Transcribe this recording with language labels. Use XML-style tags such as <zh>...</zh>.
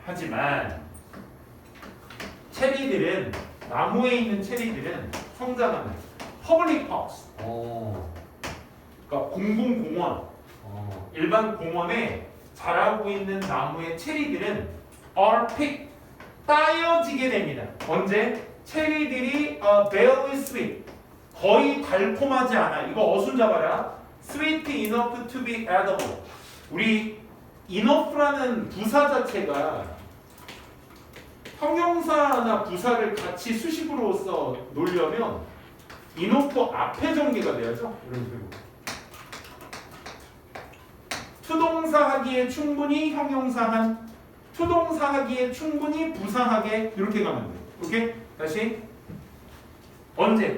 <ko>하지만 체리들은 나무에 있는 체리들은 성장하는</ko> <en>public parks,</en> <ko>그러니까 공공공원, 일반 공원에 자라고 있는 나무의 체리들은</ko> <en>are picked,</en> <ko>따여지게 됩니다. 언제? 체리들이</ko> <en>barely sweet,</en> <ko>거의 달콤하지 않아. 이거 어순 잡아라.</ko> <en>sweet enough to be edible.</en> <ko>우리 enough라는 부사 자체가 형용사나 부사를 같이 수식으로서 놓으려면 enough 앞에 전개가 돼야죠. 이런 식으로. 투동사 하기에 충분히 형용사한, 투동사 하기에 충분히 부사하게 이렇게 가면 돼요. 오케이? 다시. 언제?</ko>